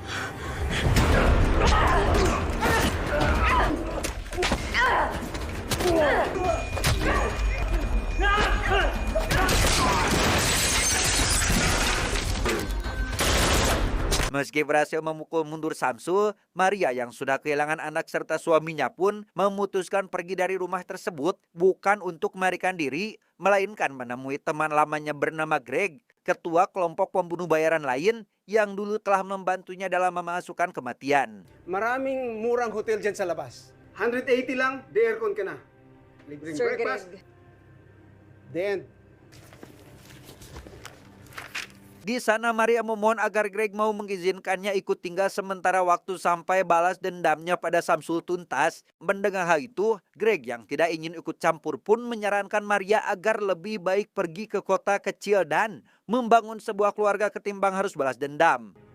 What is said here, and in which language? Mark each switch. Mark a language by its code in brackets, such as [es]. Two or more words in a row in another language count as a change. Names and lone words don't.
[id] Meski berhasil memukul mundur Samsul, Maria yang sudah kehilangan anak serta suaminya pun memutuskan pergi dari rumah tersebut bukan untuk melarikan diri, melainkan menemui teman lamanya bernama Greg, ketua kelompok pembunuh bayaran lain yang dulu telah membantunya dalam memasukkan kematian. [tl] Maraming murang hotel dyan sa labas. 180 lang, de aircon ka na. Libreng Sir breakfast. Greg. [en] The end. [id] Di sana Maria memohon agar Greg mau mengizinkannya ikut tinggal sementara waktu sampai balas dendamnya pada Samsul tuntas. Mendengar hal itu, Greg yang tidak ingin ikut campur pun menyarankan Maria agar lebih baik pergi ke kota kecil dan membangun sebuah keluarga ketimbang harus balas dendam.